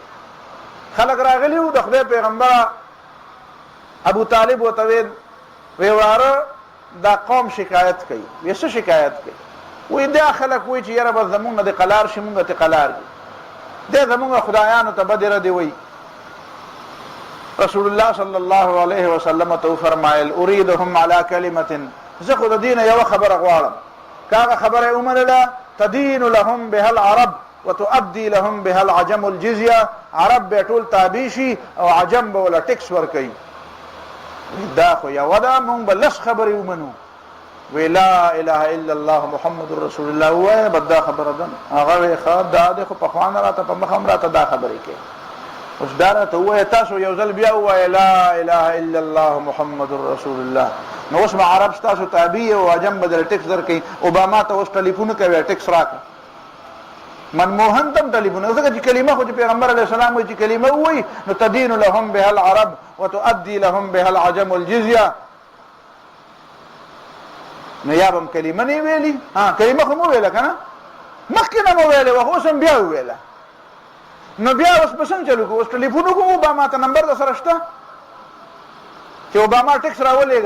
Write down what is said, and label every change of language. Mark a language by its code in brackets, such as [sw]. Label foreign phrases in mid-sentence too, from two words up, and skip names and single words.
[ps] خلک راغلی وو د خدای پیغمبر ابو طالب وته وی واره دا قوم شکایت کوي. وی څه شکایت کوي؟ وی دا خلک وی چې یاره بس زمونږ د قلار شي، مونږ ته قلار دي، دی زمونږ خدایانو ته بدره دی. وی رسول الله [ar] صلی الله علیه وسلم [ps] ته فرمایل [ar] اريدهم على كلمه، [ps] زه خو د دین یو خبره غواړم، کاغه خبره ومنله [ar] تدین لهم بها العرب وتؤدي لهم بها العجم الجزيه، [ps] عرب به ټول تابع شي او عجم به ولا ټیکس ورکوي. دا خو یو ده، مونږ به لس خبرې ومنو. وی [ar] لا اله الا الله محمد رسول الله [ps] وای بدا خبره ده. هغه وی ښه دا د خو په خوان راته په مخ هم راته دا خبرې کوي. اوس دا راته وای تاسو یو ځل بیا وای [ar] لا اله الا الله محمد رسول الله. [ps] نو اوس عرب تاسو تابع او عجم بدل ټیکس درکې. اوباما ته اوس ټلیفون کوي ټیکس راکړه. منموهن تم ټلیفون ځکه چې کلمه خو پیغمبر علیه السلام وایي چې کلمه وایي نو [ar] تدین لهم بها العرب وتؤدي لهم بها العجم الجزيه. [ps] نو یا بم کلمه نه ویلي، کلمه خو مو ویله کنه، مخکې نه مو ویله وه، اوس هم بیا وویله. نو بیا اوس به څنګه چلو کوو؟ اوس ټلیفون وکړو، اوباما ته نمبر در سره شته چې اوباما ټیکس راولېږه.